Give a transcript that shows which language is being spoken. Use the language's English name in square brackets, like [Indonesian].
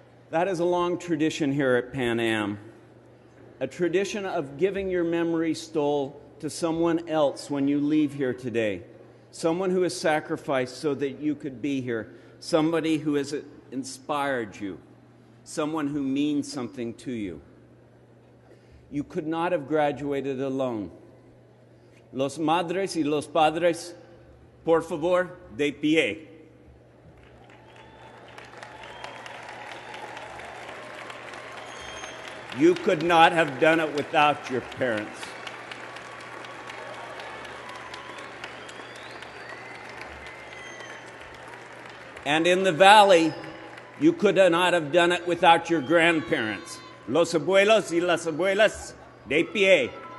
[English] That is a long tradition here at Pan Am, a tradition of giving your memory stole to someone else when you leave here today, someone who has sacrificed so that you could be here, somebody who has inspired you, someone who means something to you. You could not have graduated alone. [Spanish] Los madres y los padres, por favor, de pie. [English] You could not have done it without your parents. And in the valley, you could not have done it without your grandparents. [Spanish] Los abuelos y las abuelas, de pie.